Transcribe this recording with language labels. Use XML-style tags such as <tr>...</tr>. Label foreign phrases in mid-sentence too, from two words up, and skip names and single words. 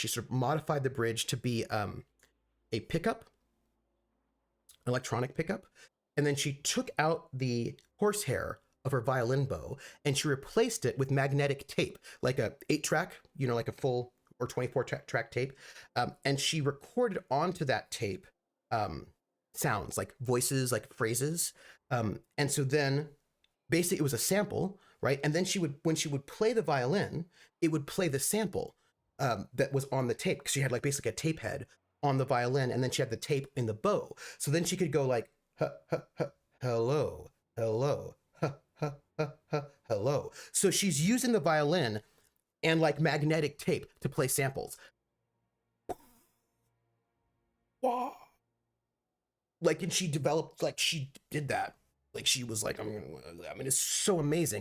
<en>she sort of modified the bridge to be a pickup, electronic pickup, and then she took out the horsehair of her violin bow and she replaced it with magnetic tape, like a 8-track, like a full or 24-track tape, and she recorded onto that tape sounds like voices, like phrases, and so then basically it was a sample, right? And then when she would play the violin, it would play the sample that was on the tape, because she had like basically a tape head on the violin, and then she had the tape in the bow. So then she could go like, ha, ha, ha, hello, hello, ha, ha, ha, ha, hello. So she's using the violin and like magnetic tape to play samples. Wow. Like, and she developed, like, she did that. Like, she was like, I mean, it's so amazing.</en>